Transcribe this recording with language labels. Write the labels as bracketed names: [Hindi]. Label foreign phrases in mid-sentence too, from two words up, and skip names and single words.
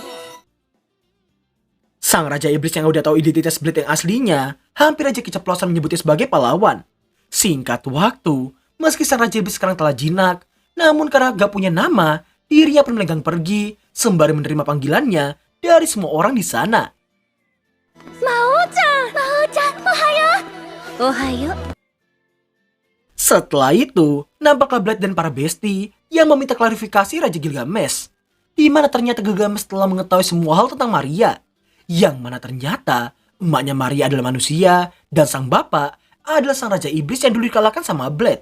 [Indonesian] Sang Raja Iblis yang udah tahu identitas Blade yang aslinya, hampir aja keceplosan menyebutnya sebagai pahlawan. Singkat waktu, meski sang Raja Iblis sekarang telah jinak, namun karena gak punya nama, dirinya pun melenggang pergi, sembari menerima panggilannya dari semua orang di sana. [Japanese] Mao-chan, ohayo? Ohayo? [Indonesian] Setelah itu, nampaklah Blade dan para besti yang meminta klarifikasi Raja Gilgamesh, di mana ternyata Gilgamesh telah mengetahui semua hal tentang Maria, yang mana ternyata emaknya Maria adalah manusia dan sang bapak adalah sang Raja Iblis yang dulu dikalahkan sama Blade.